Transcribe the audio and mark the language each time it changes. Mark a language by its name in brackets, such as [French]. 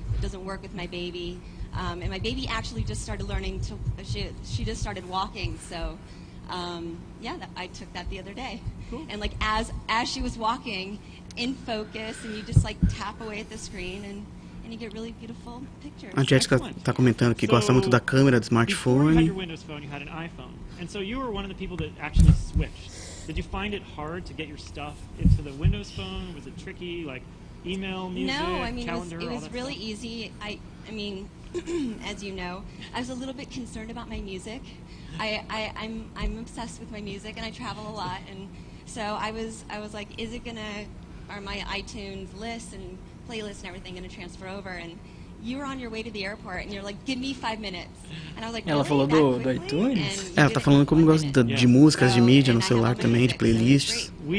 [English] It doesn't work with my baby. And my baby actually just started learning to, she just started walking, so I took that the other day. Cool. And like as she was walking, in focus, and you just like tap away at the screen and you get really beautiful pictures. [Portuguese] A Jessica tá comentando que gosta muito da câmera do smartphone. [English] Before you had your Windows Phone, you had an iPhone, and so you were one of the people that actually switched. Did you find it hard to get your stuff into the Windows Phone? Was it tricky, like email, music, no, I mean, calendar? It was really easy. I mean, as you know, I was a little bit concerned about my music. I'm obsessed with my music, and I travel a lot, and so I was like, are my iTunes list and playlist and everything going to transfer over? And you were on your way to the airport, and you're like, give me 5 minutes. And I was like, [Portuguese] ela falou do iTunes? Ela tá falando como gosta de músicas, de mídia no celular também, de playlists.